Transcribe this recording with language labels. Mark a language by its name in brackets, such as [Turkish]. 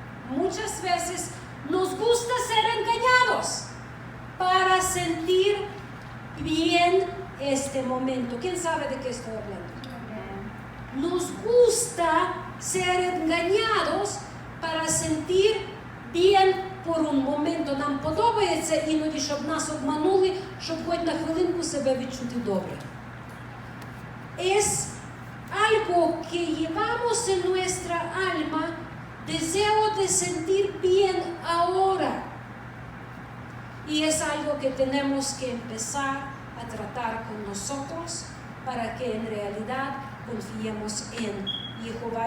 [Spanish] Muchas veces nos gusta ser engañados para sentir bien este momento. ¿Quién sabe de qué estoy hablando? Nos gusta ser engañados para sentir bien por un момент. [Ukrainian] Нам подобається іноді, щоб нас обманули, щоб хоч на хвилинку себе відчути добре. [Spanish] Es algo que llevamos en nuestra alma, deseo de sentir bien ahora. Y es algo que tenemos que empezar a tratar con nosotros para que en realidad confiemos en Jehová.